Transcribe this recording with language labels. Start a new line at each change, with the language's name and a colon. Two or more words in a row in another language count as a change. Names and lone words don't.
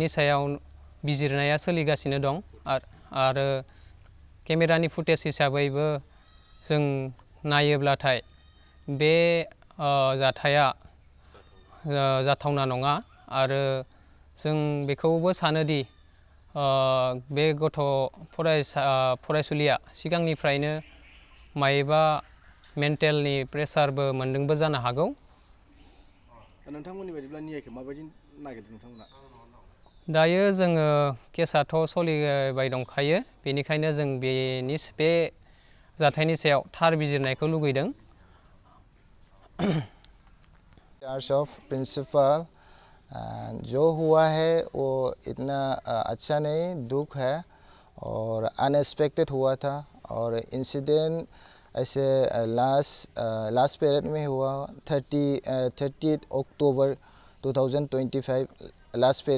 Bodo: सायाव बिजिरनाया सोलिगासिनो दं आरो केमेरानि फुटेज हिसाबैबो जों नायोब्लाथाय बे जाथाया जाथावना नङा आरो जों बेखौबो सानोदि बे फरायसुलिया सिगांनिफ्रायनो मायबा मेन्टेलनि प्रेसारबो मोनदोंबो जानो हागौ। नोंथांमोननि बायदिब्ला न्यायखौ माबायदि नागिरदों नोंथांमोना? दायो जोङो केसाथ' सोलिबाय दंखायो, बेनिखायनो जों बे जाथायनि सायाव थार बिजिरनायखौ लुगैदों।
English: charge of principal
Hindi: जो हुआ है वो इतना अच्छा नहीं, दुख है और अनएक्सपेक्टेड हुआ था और इंसिडेंट ऐसे
English: last period
Hindi: में हुआ 30 अक्टूबर 2025
English: last period
Hindi: में।